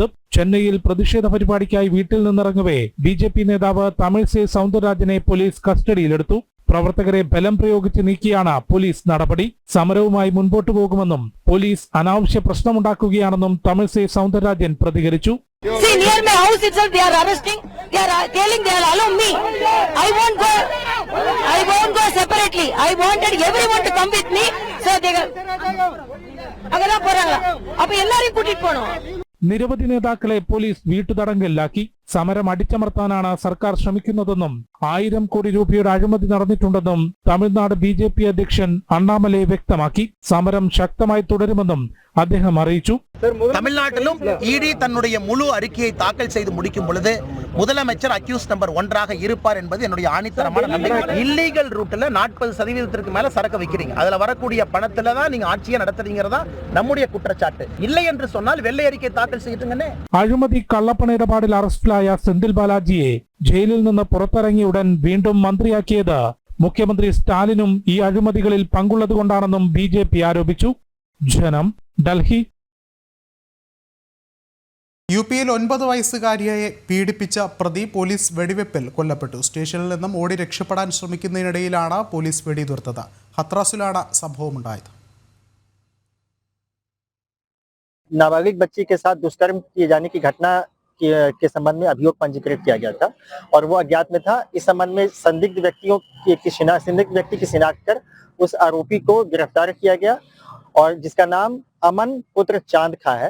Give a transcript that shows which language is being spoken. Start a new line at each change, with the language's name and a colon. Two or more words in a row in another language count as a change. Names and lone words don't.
Malayalam: ചെന്നൈയിൽ പ്രതിഷേധ പരിപാടിക്കായി വീട്ടിൽ നിന്നിറങ്ങവേ BJP നേതാവ് തമിഴിസൈ സൗന്ദരരാജനെ പോലീസ് കസ്റ്റഡിയിലെടുത്തു. പ്രവർത്തകരെ ബലം പ്രയോഗിച്ച് നീക്കിയാണ് പോലീസ് നടപടി. സമരവുമായി മുൻപോട്ടു പോകുമെന്നും പോലീസ് അനാവശ്യ പ്രശ്നമുണ്ടാക്കുകയാണെന്നും തമിഴിസൈ സൗന്ദരരാജൻ പ്രതികരിച്ചു.
English: See, near my house itself, they are arresting. They are telling they are allow me. I won't go separately. I wanted everyone to come with me. So they
Tamil: அகல போறாங்க. அப்போ எல்லாரும் கூட்டிட் போனோம்.
Malayalam: നിരവധി നേതാക്കളെ പോലീസ് വീട്ടുതടങ്കലിലാക്കി. സമരം അടിച്ചമർത്താനാണ് സർക്കാർ ശ്രമിക്കുന്നതെന്നും 1000 കോടി രൂപയുടെ അഴിമതി നടന്നിട്ടുണ്ടെന്നും തമിഴ്നാട് BJP അധ്യക്ഷൻ അണ്ണാമലൈ വ്യക്തമാക്കി. സമരം ശക്തമായി തുടരുമെന്നും അദ്ദേഹം അറിയിച്ചു.
Tamil: தமிழ்நாட்டிலும் இடி தன்னுடைய முழு அறிக்கையை தாக்கல் செய்து முடிக்கும் பொழுது முதலமைச்சர்
English: accused number
Tamil: 1 இருப்பார் என்பது என்னுடைய ஆணித்தரமான நம்பிக்கை.
English: illegal routela
Tamil: 40% மேல சரக்கு வைக்கிறீங்க, அதுல வரக்கூடிய பணத்துல தான் நீங்க ஆட்சியை நடத்துறீங்கறதா நம்முடைய குற்றச்சாட்டு. இல்லை என்று சொன்னால் வெள்ளை அறிக்கை தாக்கல் செய்யுங்கன்னே.
Malayalam: അഴിമതി കള്ളപ്പണ ഇടപാടിൽ അറസ്റ്റിലായ സെന്തിൽ ബാലാജിയെ ജയിലിൽ നിന്ന് പുറത്തിറങ്ങിയ ഉടൻ വീണ്ടും മന്ത്രിയാക്കിയത് മുഖ്യമന്ത്രി സ്റ്റാലിനും ഈ അഴിമതികളിൽ പങ്കുള്ളതുകൊണ്ടാണെന്നും BJP ആരോപിച്ചു. ജനം, ഡൽഹി. UP-യിൽ 9 വയസ്സുകാരിയെ പീഡിപ്പിച്ച പ്രതി പോലീസ് വെടിവെപ്പിൽ കൊല്ലപ്പെട്ടു. സ്റ്റേഷനിൽ നിന്നും ഓടി രക്ഷപ്പെടാൻ ശ്രമിക്കുന്നതിനിടയിലാണ് പോലീസ് വെടിയുതിർത്തത്. ഹത്രാസിലാണ് സംഭവമുണ്ടായത്.
Hindi: नाबालिग बच्ची के साथ दुष्कर्म किए जाने की घटना के संबंध में अभियोग पंजीकृत किया गया था और वो अज्ञात में था. इस संबंध में संदिग्ध व्यक्ति की शिनाख्त कर उस आरोपी को गिरफ्तार किया गया और जिसका नाम अमन पुत्र चांद खा है.